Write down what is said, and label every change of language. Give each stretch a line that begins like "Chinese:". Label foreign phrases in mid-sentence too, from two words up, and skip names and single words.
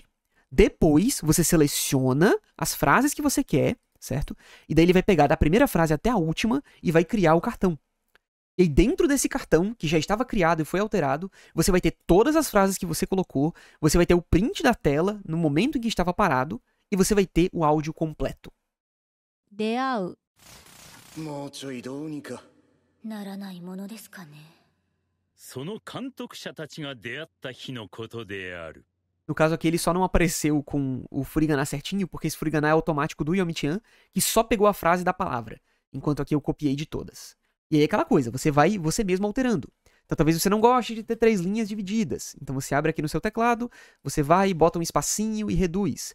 Portuguese: Depois, você seleciona as frases que você quer, certo? E daí ele vai pegar da primeira frase até a última e vai criar o cartão. E aí, dentro desse cartão, que já estava criado e foi alterado, você vai ter todas as frases que você colocou, você vai ter o print da tela no momento em que estava parado, e você vai ter o áudio completo.
Japanese: 出会う。もうちょいどうにかならないものですかね。その監督者たちが出会った日のことである。
Portuguese: No caso aqui, ele só não apareceu com o furigana certinho, porque esse furigana é automático do Yomi-chan, que só pegou a frase da palavra, enquanto aqui eu copiei de todas. E aí é aquela coisa, você vai você mesmo alterando. Então talvez você não goste de ter 3 linhas divididas. Então você abre aqui no seu teclado, você vai, bota um espacinho e reduz.